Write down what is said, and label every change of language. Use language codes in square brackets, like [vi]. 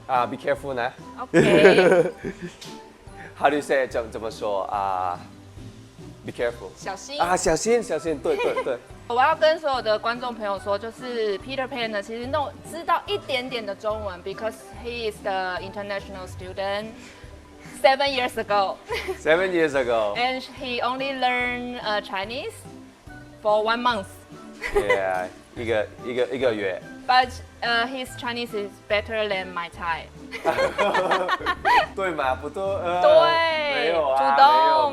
[en] Be careful นะ Okay. How do you say it? [zh] 怎么说 [en] Be careful. [zh] 小心。小心，对。我要跟所有的观众朋友说，就是 PeterPan 呢，其实知道一点点的中文 ， [en] because he is the international student 7 years ago. 7 years ago. And he only learned Chinese for 1 month. [zh] Yeah, 一个月。 [en] But his Chinese is better than my Thai. [zh] 对吗？不对。对，没有啊，主动。